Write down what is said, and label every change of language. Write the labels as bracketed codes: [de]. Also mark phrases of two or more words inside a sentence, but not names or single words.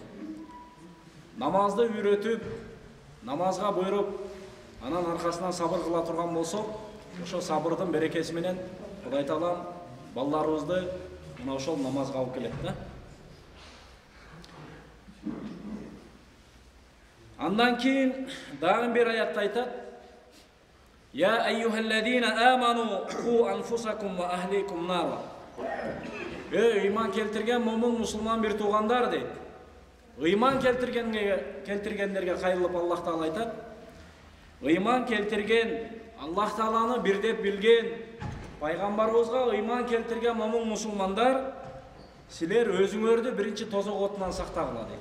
[ky] Намазды үйрөтүп, намазга буйруп, анан аркасынан сабыр кыла турган болсок, ошо сабырдын берекеси менен Кудай Таалам балдарыбызды мына ошол намазга алып келет да. Андан кийин дагы бир аятта айтат: [ar] "يا أيها الذين آمنوا قوا أنفسكم وأهليكم نارا". [ky] Ыйман келтирген момун мусулман бир туугандар дейт. Ыйман келтиргендерге кайрылып Аллах Таала айтат: "Ыйман келтирген, Аллах Тааланы бир деп билген, пайгамбарыбызга ыйман келтирген момун мусулмандар, силер өзүңөрдү биринчи тозок отунан сактагыла" дейт.